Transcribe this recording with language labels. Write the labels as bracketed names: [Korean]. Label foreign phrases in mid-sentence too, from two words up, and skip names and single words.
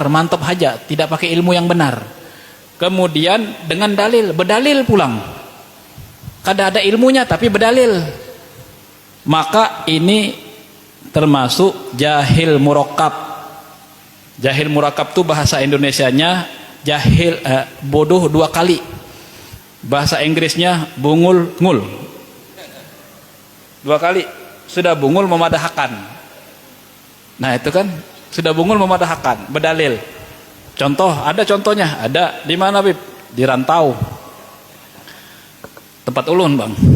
[Indonesian] Mantap saja tidak pakai ilmu yang benar. Kemudian dengan dalil, berdalil pulang, kada ada ilmunya tapi berdalil, maka ini termasuk [Arabic] jahil murakkab. Jahil murakkab [Indonesian] itu bahasa Indonesianya jahil, bodoh dua kali. Bahasa Inggrisnya bungul ngul. [Banjar] Dua kali sudah bungul memadahkan. Nah itu kan sudah bungul memadahkan, berdalil. [Indonesian] Contoh, ada contohnya, ada di mana Bib? [Banjar] Di Rantau, tempat ulun bang.